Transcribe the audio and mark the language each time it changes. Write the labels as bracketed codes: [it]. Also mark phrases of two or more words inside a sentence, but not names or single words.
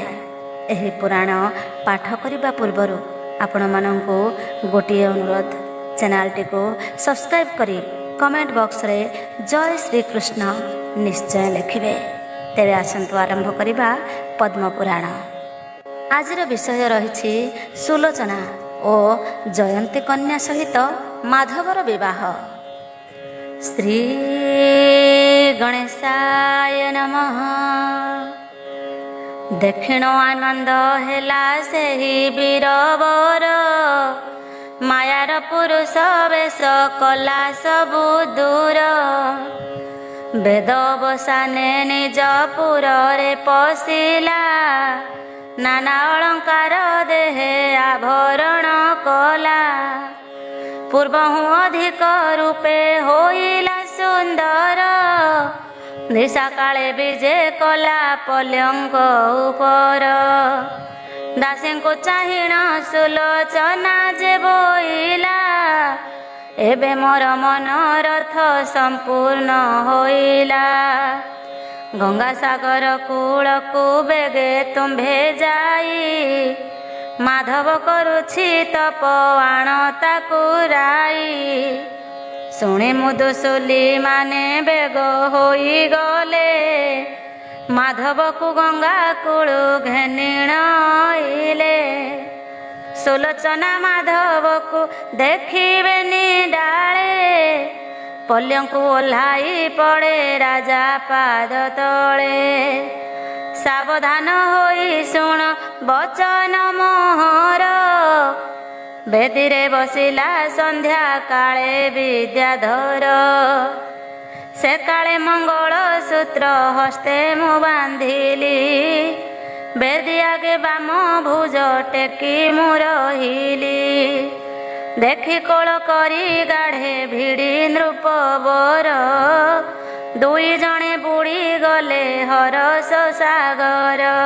[or] ଏହି ପୁରାଣ ପାଠ କରିବା ପୂର୍ବରୁ ଆପଣ ମାନଙ୍କୁ ଗୋଟିଏ ଅନୁରୋଧ, ଚ୍ୟାନେଲ ଟି କୁ ସବସ୍କ୍ରାଇବ କରି [en] comment box [or] ରେ ଜୟ ଶ୍ରୀ କୃଷ୍ଣ ନିଶ୍ଚୟ ଲେଖିବେ। ତେରେ ଆସନ୍ତୁ ଆରମ୍ଭ କରିବା ପଦ୍ମ ପୁରାଣ। ଆଜିର ବିଷୟ ରହି ସୁଲୋଚନା ଓ ଜୟନ୍ତୀ କନ୍ୟା ସହିତ ମାଧବର ବିବାହ। [sa] श्री गणेशाय नमः। [or] ଦକ୍ଷିଣ ଆନନ୍ଦ ହେଲା ସେହି ବୀରବର, ମାୟାର ପୁରୁଷ ବେଶ କଲା ସବୁ ଦୂର। ବେଦ ବସାନେ ନିଜ ପୁର ରେ ପଶିଲା, ନାନା ଅଳଙ୍କାର ଦେହେ ଆଭରଣ କଲା। ପୂର୍ବହୁ ଅଧିକ ରୂପେ ହୋଇଲା ସୁନ୍ଦର, ନିଶା କାଳେ ବିଜେ କଲା ପଲଙ୍କ ଉପର। ଦାସୀ କୁ ଚାହିଁଣ ସୁଲୋଚନା ଯେ ବୋଇଲା, ଏବେ ମୋର ମନୋରଥ ସମ୍ପୂର୍ଣ୍ଣ ହୋଇଲା। ଗଙ୍ଗା ସାଗର କୂଳ କୁ ବେଗେ ତୁମ୍ଭେ ଯାଇ, ମାଧବ କରୁଛି ତପ ଆଣ ତାକୁ ରାଇ। ଶୁଣି ମୁଦୁସୁଲି ମାନେ ବେଗ ହୋଇ ଗଲେ, ମାଧବ କୁ ଗଙ୍ଗା କୂଳୁ ଘେନିଣ ଆଇଲେ। ସୁଲୋଚନା ମାଧବ କୁ ଦେଖିବେନି ଡାଳେ, ପଲ୍ୟଙ୍କୁ ଓହ୍ଲାଇ ପଡ଼େ ରାଜା ପାଦ ତଳେ। ସାବଧାନ ହୋଇ ଶୁଣ ବଚନ ମୋହର, ବେଦୀରେ ବସିଲା ସନ୍ଧ୍ୟା କାଳେ ବିଦ୍ୟାଧର। ସେ କାଳେ ମଙ୍ଗଳ ସୂତ୍ର ହସ୍ତେ ମୁଁ ବାନ୍ଧିଲି, ବେଦୀ ଆଗେ ବାମ ଭୁଜ ଟେକି ମୁଁ ରହିଲି। ଦେଖି କୋଳ କରି ଗାଢ଼େ ଭିଡ଼ି ନୃପବର, ଦୁଇ ଜଣେ ବୁଡ଼ି ଗଲେ ହରଷ ସାଗର।